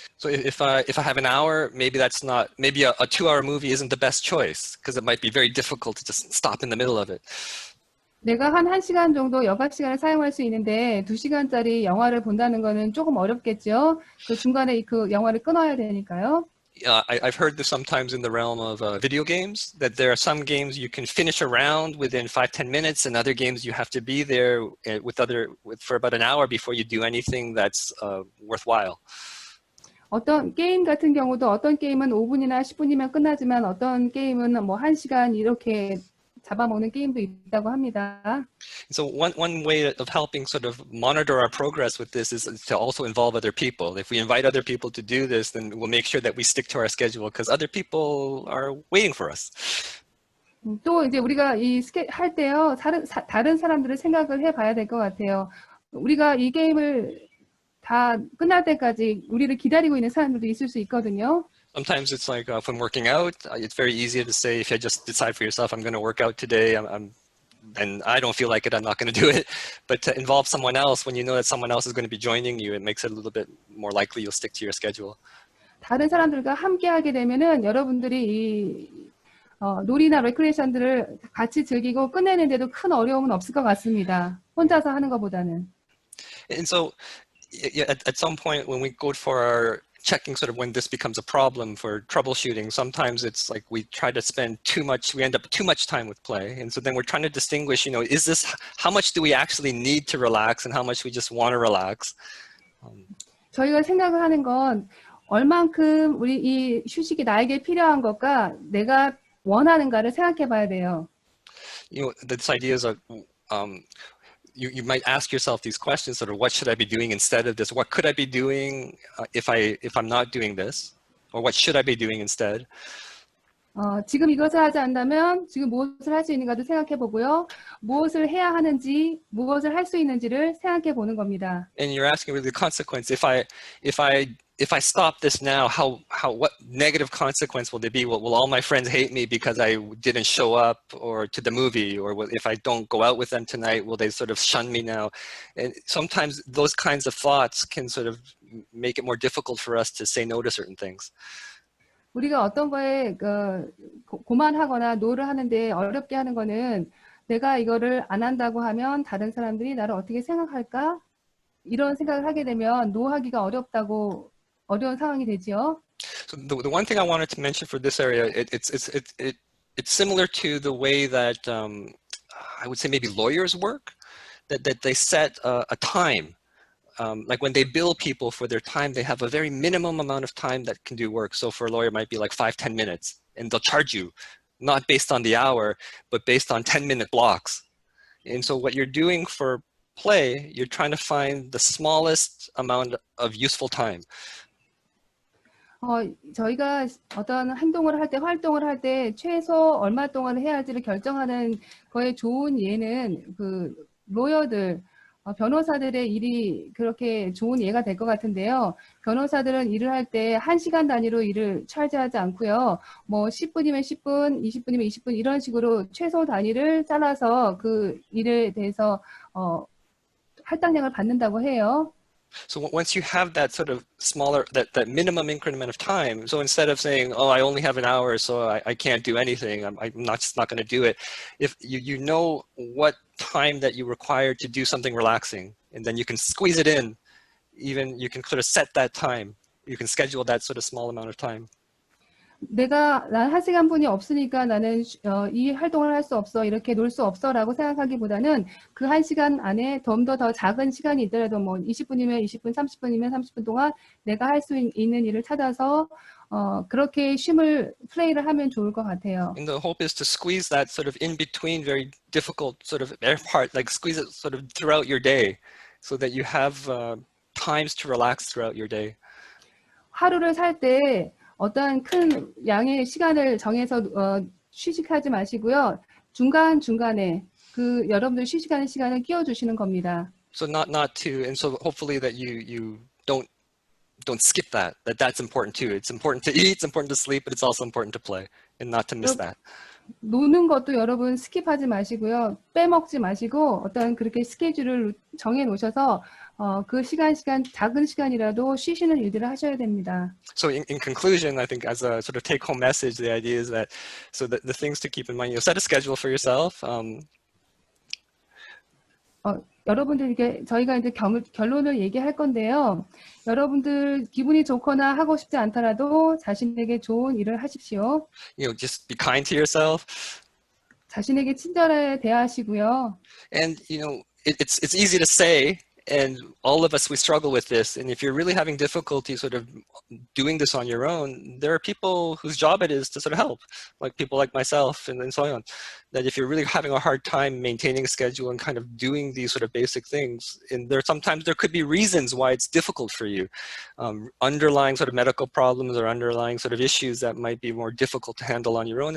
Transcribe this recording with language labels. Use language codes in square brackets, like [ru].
[en] So if I have an hour, maybe maybe a 2-hour movie isn't the best choice because it might be very difficult to just stop in the middle of it. [ko] 내가 한 1시간 정도 여가 시간을 사용할 수 있는데 2시간짜리 영화를 본다는 거는 조금 어렵겠죠. 그 중간에 그 영화를 끊어야 되니까요. [en] I've heard this sometimes in the realm of video games, that there are some games you can finish a round within 5-10 minutes, and other games you have to be there for about an hour before you do anything that's worthwhile. [ko] 어떤 게임 같은 경우도 어떤 게임은 5분이나 10분이면 끝나지만 어떤 게임은 뭐 1시간 이렇게 잡아먹는 게임도 있다고 합니다. [en] So one way of helping sort of monitor our progress with this is to also involve other people. If we invite other people to do this, then we'll make sure that we stick to our schedule because other people are waiting for us. [ko] 또 이제 우리가 할 때요, 다른 사람들을 생각을 해봐야 될 것 같아요. 우리가 이 게임을 다 끝날 때까지 우리를 기다리고 있는 사람들도 있을 수 있거든요. [en] Sometimes it's like when working out, it's very easy to say if you just decide for yourself, I'm going to work out today, and I don't feel like it, I'm not going to do it. But to involve someone else, when you know that someone else is going to be joining you, it makes it a little bit more likely you'll stick to your schedule. [ko] 다른 사람들과 함께 하게 되면은 여러분들이 놀이나 레크레이션들을 같이 즐기고 끝내는데도 큰 어려움은 없을 것 같습니다. 혼자서 하는 것보다는. [en] And so at some point when we go for our checking sort of when this becomes a problem for troubleshooting, sometimes it's like we try to we end up too much time with play. And so then we're trying to distinguish, how much do we actually need to relax and how much we just want to relax? [ko] 저희가 생각을 하는 건 얼만큼 우리 이 휴식이 나에게 필요한 것과 내가 원하는가를 생각해 봐야 돼요. [en] This idea is you might ask yourself these questions sort of what should I be doing instead of this? What could I be doing if I'm not doing this? Or what should I be doing instead? [ko] 지금 이것을 하지 않는다면 지금 무엇을 할 수 있는가도 생각해 보고요. 무엇을 해야 하는지, 무엇을 할 수 있는지를 생각해 보는 겁니다. [en] And you're asking really the consequence. If I stop this now, what negative consequence will there be? Will all my friends hate me because I didn't show up or to the movie? Or if I don't go out with them tonight, will they sort of shun me now? And sometimes those kinds of thoughts can sort of make it more difficult for us to say no to certain things. [ko] 우리가 어떤 거에 고만하거나 노를 하는데 어렵게 하는 거는 내가 이거를 안 한다고 하면 다른 사람들이 나를 어떻게 생각할까? 이런 생각을 하게 되면 노하기가 어려운 상황이 되지요. [en] So the one thing I wanted to mention for this area, it's similar to the way that I would say maybe lawyers work, that they set a time. Like when they bill people for their time, they have a very minimum amount of time that can do work. So for a lawyer, it might be like 5-10 minutes, and they'll charge you, not based on the hour, but based on 10-minute blocks. And so what you're doing for play, you're trying to find the smallest amount of useful time. [ko] 저희가 어떤 활동을 할 때 최소 얼마 동안 해야 할지를 결정하는 거에 좋은 예는 그 로여들, 변호사들의 일이 그렇게 좋은 예가 될 것 같은데요. 변호사들은 일을 할 때 1시간 단위로 일을 차지하지 않고요. 뭐 10분이면 10분, 20분이면 20분 이런 식으로 최소 단위를 잘라서 그 일에 대해서 할당량을 받는다고 해요. [en] So once you have that sort of smaller, that minimum increment of time, so instead of saying, oh, I only have an hour, so I can't do anything, I'm just not going to do it. If you know what time that you require to do something relaxing, and then you can squeeze it in, even you can sort of set that time. You can schedule that sort of small amount of time. [ko] 난 1시간 분이 없으니까 나는 이 활동을 할 수 없어, 이렇게 놀 수 없어라고 생각하기보다는 그 1시간 안에 좀 더 작은 시간이 있더라도 뭐 20분이면 20분, 30분이면 30분 동안 내가 할 수 있는 일을 찾아서 그렇게 플레이를 하면 좋을 것 같아요. [en] And the hope is to squeeze that sort of in between very difficult sort of part, like squeeze it sort of throughout your day, so that you have times to relax throughout your day. [ko] 하루를 살 때 어떤 큰 양의 시간을 정해서 휴식하지 마시고요. 중간중간에 그 여러분들 휴식하는 시간을 끼워주시는 겁니다. [en] So not to, and so hopefully that you don't skip that. That's important too. It's important to eat, it's important to sleep, but it's also important to play, and not to miss that. [ko] 노는 것도 여러분 스킵하지 마시고요. 빼먹지 마시고 어떤 그렇게 스케줄을 정해 놓으셔서 그 시간 작은 시간이라도 쉬시는 일들을 하셔야 됩니다. [en] So in conclusion, I think as a sort of take-home message, the idea is that so the things to keep in mind, set a schedule for yourself. [ko] 여러분들에게 저희가 이제 결론을 얘기할 건데요. 여러분들 기분이 좋거나 하고 싶지 않더라도 자신에게 좋은 일을 하십시오. [en] Just be kind to yourself. [ko] 자신에게 친절하게 대하시고요. [en] And it's easy to say, and all of us, we struggle with this. And if you're really having difficulty sort of doing this on your own, there are people whose job it is to sort of help, like people like myself and so on. That if you're really having a hard time maintaining a schedule and kind of doing these sort of basic things, and sometimes there could be reasons why it's difficult for you, underlying sort of medical problems or underlying sort of issues that might be more difficult to handle on your own.